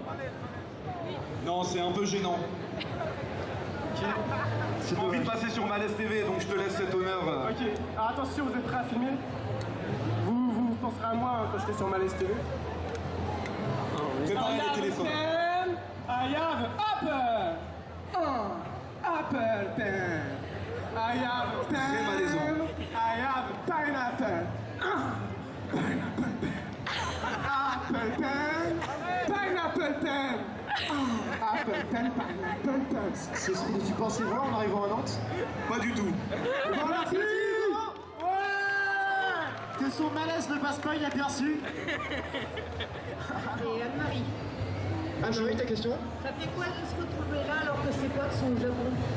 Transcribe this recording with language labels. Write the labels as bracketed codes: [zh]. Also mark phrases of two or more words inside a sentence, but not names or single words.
[fr] Non, c'est un peu gênant. Ok. J'ai pas envie de passer sur Malaise TV, donc je te laisse cet honneur. Ok. Alors attention, vous êtes prêts à filmer? Vous penserez à moi quand je serai sur Malaise TV. Préparez les téléphones. [en] I have Apple. Apple Pen. I have pen. [fr] Très malaisant. [en] I have pineapple. Pineapple pen. Apple pen. Pineapple pen. Apple pen, pineapple pen. [fr] C'est ce que tu pensais voir en arrivant à Nantes? Pas du tout. Voilà, c'est Hugo. Ouais. Que son malaise ne passe pas, il a bien su. Et Anne-Marie, Anne-Marie, ta question? ça fait quoi de se retrouver là alors que ses potes sont au Japon?